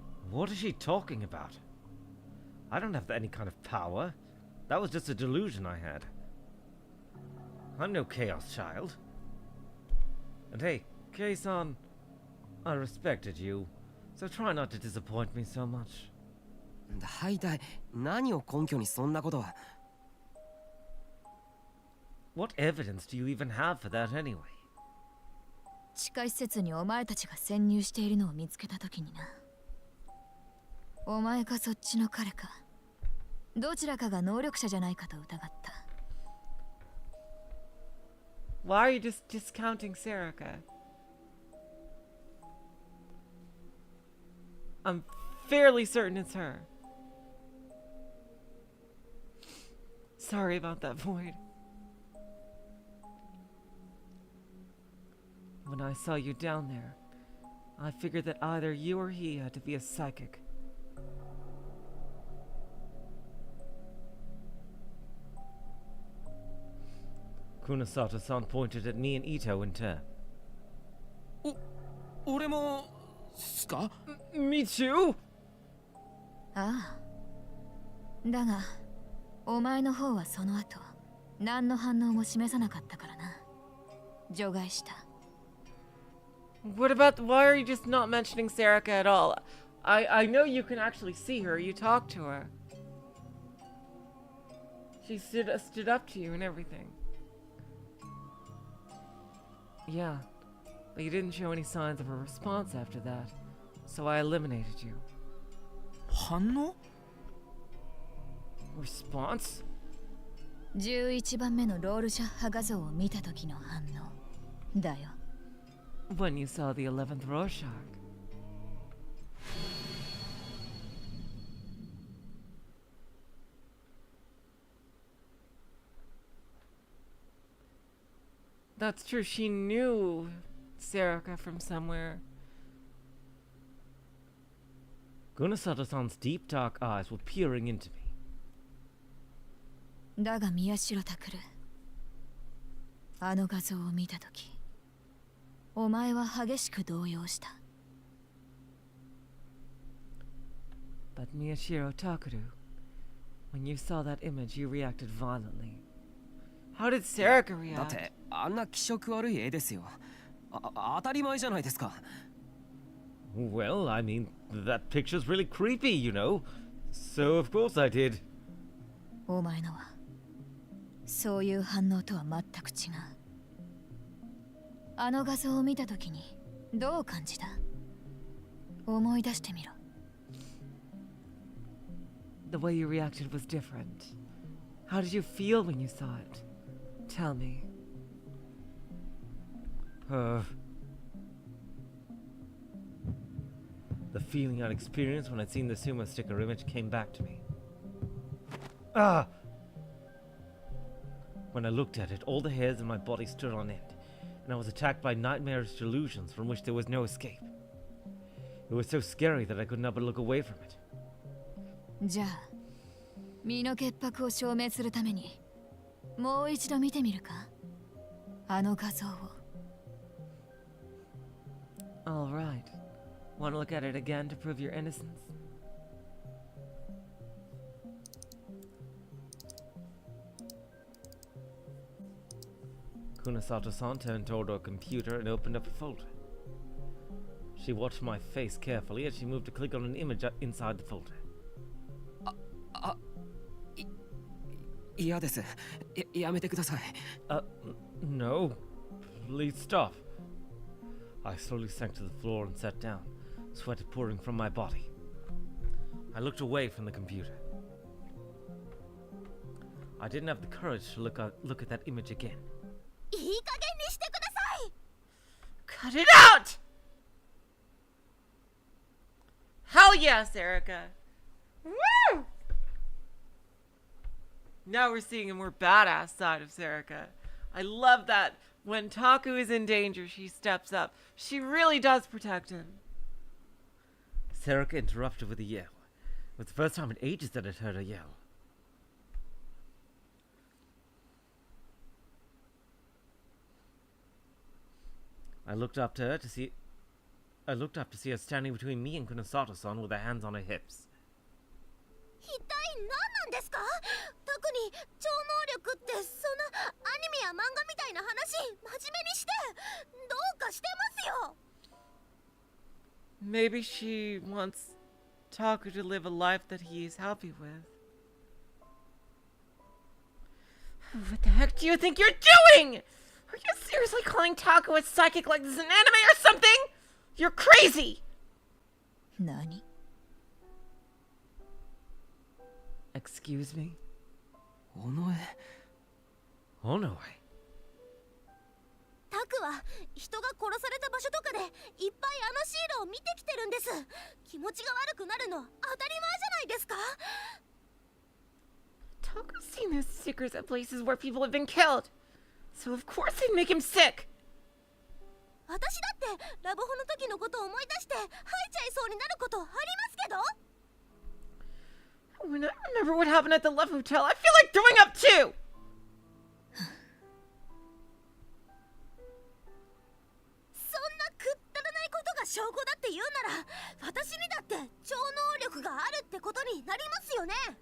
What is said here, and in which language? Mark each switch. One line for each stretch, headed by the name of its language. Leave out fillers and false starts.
English: What is she talking about? I don't have any kind of power. That was just a delusion I had. I'm no Chaos Child. And hey, Kei-san, I respected you, so try not to disappoint me so much.
Japanese: 大体何を根拠にそんなことは。
English: What evidence do you even have for that anyway?
Japanese: 地下施設にお前たちが潜入しているのを見つけたときにな。お前かそっちの彼か、どちらかが能力者じゃないかと疑った。
English: Why are you just discounting Serica? I'm fairly certain it's her. Sorry about that, Void. When I saw you down there, I figured that either you or he had to be a psychic. Kunasato-san pointed at me and Ito in turn.
Japanese: 俺もすか？
English: Me too?
Japanese: ああ。だが、お前の方はその後、何の反応も示さなかったからな。除外した。
English: What about, why are you just not mentioning Serica at all? I know you can actually see her, you talked to her. She stood up to you and everything. Yeah, but you didn't show any signs of a response after that, so I eliminated you.
Japanese: 反応？
English: Response?
Japanese: 11番目のロールシャッハ画像を見た時の反応だよ。
English: When you saw the 11th Rorschach. That's true, she knew Serica from somewhere. Kunasato-san's deep dark eyes were peering into me.
Japanese: だが宮代拓、あの画像を見た時、お前は激しく動揺した。
English: But Miyashiro Takuru, when you saw that image, you reacted violently. How did Serica
Japanese: だっ
English: react?
Japanese: てあんな気色悪い絵ですよ。当たり前じゃないですか。
English: Well, I mean, that picture's really creepy, you know. So of course I did.
Japanese: お前のはそういう反応とは全く違う。あの画像を見た時にどう感じた？思い出してみろ。
English: The way you reacted was different. How did you feel when you saw it? Tell me. The feeling I'd experienced when I'd seen the sumo sticker image came back to me. Ah! When I looked at it, all the hairs in my body stood on end, and I was attacked by nightmarish delusions from which there was no escape. It was so scary that I could not but look away from it.
Japanese: じゃあ身の潔白を証明するためにもう一度見てみるかあの画像を
English: Alright. Want to look at it again to prove your innocence? Kunasato-san turned toward her computer and opened up a folder. She watched my face carefully as she moved to click on an image inside the folder.
Japanese: 嫌です。やめてください。
English: No. Please stop. I slowly sank to the floor and sat down, sweat pouring from my body. I looked away from the computer. I didn't have the courage to look at that image again.
Japanese: いい加減にしてください。
English: Cut it out! Hell yes, Erica! Woo! Now we're seeing a more badass side of Serica. I love that when Taku is in danger, she steps up. She really does protect him. Serica interrupted with a yell. It was the first time in ages that I'd heard her yell. I looked up to see her standing between me and Kunasato-san with her hands on her hips.
Japanese: 一体何なんですか？特に超能力ってそんなアニメや漫画みたいな話真面目にしてどうかしてますよ。
English: Maybe she wants Taku to live a life that he's happy with. What the heck do you think you're doing? Are you seriously calling Taku a psychic like this is an anime or something? You're crazy!
Japanese: 何
English: Excuse me?
Japanese: 尾上。
English: Oh no way.
Japanese: タクは人が殺された場所とかでいっぱいあのシールを見てきてるんです。気持ちが悪くなるの当たり前じゃないですか。
English: Taku's seen those stickers at places where people have been killed. So of course they'd make him sick.
Japanese: 私だってラブホの時のことを思い出して吐いちゃいそうになることありますけど。
English: When I remember what happened at the Love Hotel, I feel like throwing up too!
Japanese: そんなくったらないことが証拠だって言うなら私にだって超能力があるってことになりますよね。